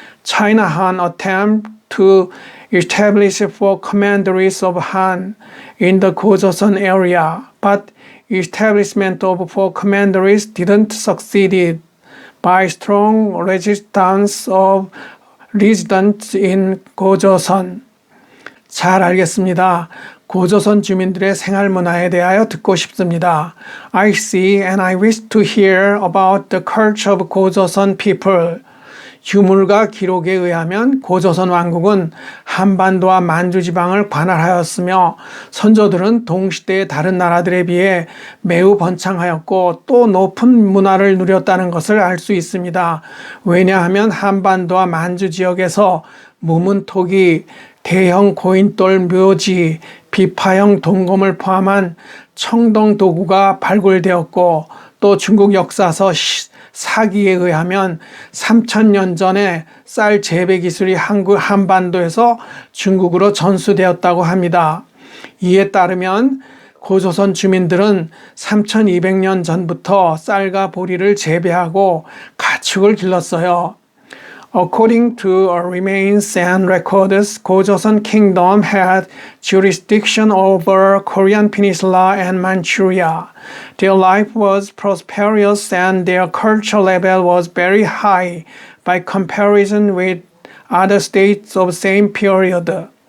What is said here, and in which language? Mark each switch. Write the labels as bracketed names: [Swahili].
[English] China Han attempted to establish 4 commanderies of Han in the Gojoseon area, but establishment of 4 commanderies didn't succeed by strong resistance of residents in 고조선. [Korean] 잘 알겠습니다. 고조선 주민들의 생활 문화에 대하여 듣고 싶습니다. [English] I see and I wish to hear about the culture of 고조선 people. [Korean] 유물과 기록에 의하면 고조선 왕국은 한반도와 만주지방을 관할하였으며 선조들은 동시대의 다른 나라들에 비해 매우 번창하였고 또 높은 문화를 누렸다는 것을 알 수 있습니다. 왜냐하면 한반도와 만주 지역에서 무문토기, 대형 고인돌 묘지, 비파형 동검을 포함한 청동 도구가 발굴되었고 또 중국 역사서 사기에 의하면 3000년 전에 쌀 재배 기술이 한반도에서 중국으로 전수되었다고 합니다. 이에 따르면 고조선 주민들은 3200년 전부터 쌀과 보리를 재배하고 가축을 길렀어요. [English] According to remains and records, Gojoseon Kingdom had jurisdiction over Korean Peninsula and Manchuria. Their life was prosperous and their culture level was very high by comparison with other states of same period.